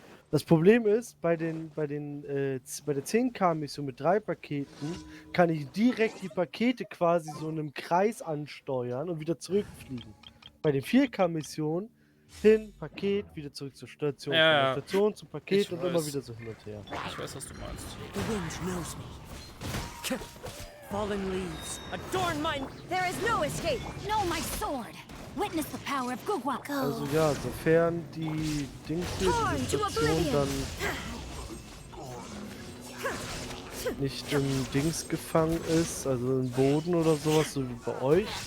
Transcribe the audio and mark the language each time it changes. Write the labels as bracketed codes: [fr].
[de] Das Problem ist, bei der 10K-Mission mit 3 Paketen kann ich direkt die Pakete quasi so in einem Kreis ansteuern und wieder zurückfliegen. Bei den 4K-Missionen hin, Paket, wieder zurück zur Station, von der Station zum Paket und immer wieder so hin und her. Ich weiß, was du meinst. [en] The wind knows me. Fallen leaves adorn mine. There is no escape. No, my sword! Witness the power of Gugwak. [de] Also ja, sofern die Dings hier, die Station dann nicht im Dings gefangen ist, also im Boden oder sowas, so wie bei euch.